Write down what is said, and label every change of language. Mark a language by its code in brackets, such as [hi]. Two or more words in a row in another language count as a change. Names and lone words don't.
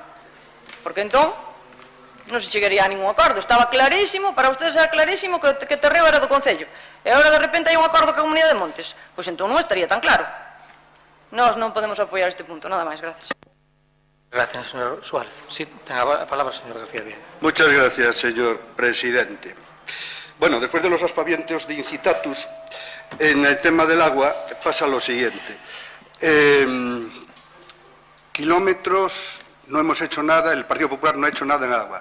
[gl] Porque entón non se chegaría a ningún acordo. Estaba clarísimo, para vostedes era clarísimo que o terreo era do Concello. E agora de repente hai un acordo ca Comunidade de Montes. Pois entón non estaría tan claro. Nós non podemos apoiar este punto, nada máis, gracias. [es] Gracias, señor Suárez. Sí, [gl] ten a palabra, señor García Díaz. [es] Muchas gracias, señor presidente. Bueno, después de los aspavientos de incitatus, en el tema del agua pasa lo siguiente. Kilómetros, no hemos hecho nada, el Partido Popular no ha hecho nada en agua.